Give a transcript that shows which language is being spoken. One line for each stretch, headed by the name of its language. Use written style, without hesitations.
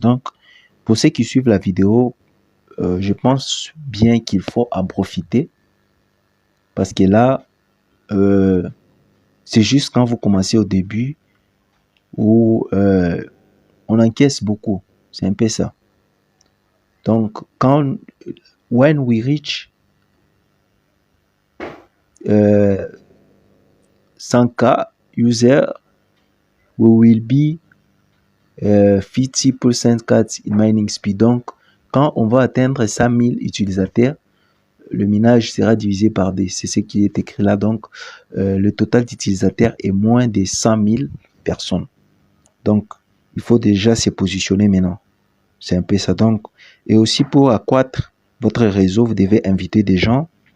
French: Donc, pour ceux qui suivent la vidéo, je pense bien qu'il faut en profiter parce que là, c'est juste quand vous commencez au début où on encaisse beaucoup. C'est un peu ça. Donc,
English: when we reach 100K user, we will be 50% cut in mining speed.
French: Donc, quand on va atteindre 100 000 utilisateurs, le minage sera divisé par 2. C'est ce qui est écrit là. Donc, le total d'utilisateurs est moins de 100 000 personnes. Donc, il faut déjà se positionner maintenant. C'est un peu ça. Donc, et aussi pour accroître votre réseau, vous devez inviter des gens.